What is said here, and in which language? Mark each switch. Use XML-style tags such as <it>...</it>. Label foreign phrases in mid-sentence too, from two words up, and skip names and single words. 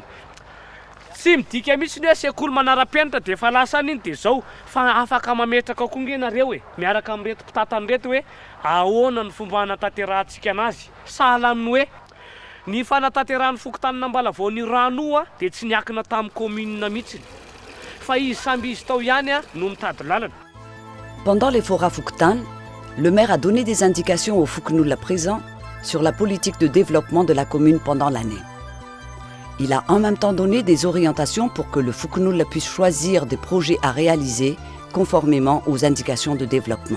<mg>Tsy midika mihitsy ny hoe sekoly manara-penitra dia efa lasa an'iny dia zao fa afaka mametraka koa ngenareo miaraka amin'reto mpitatany reto hoe ahoana ny fomba hanatanterantsika anazy. Sahala amin'ny hoe ny fanatanteran'ny fokotanina Ambalavao ny rano dia tsy niakina tamin'ny commune mihitsy fa izy samby izy tao ihany no mitady lalana.</mg> <fr>Pendant les forats Fouktan, le maire a donné des indications aux Fouknouls présents sur la politique de développement de la commune pendant l'année. Il a en même temps donné des orientations pour que le Fouknoul puisse choisir des projets à réaliser conformément aux indications de développement.</fr>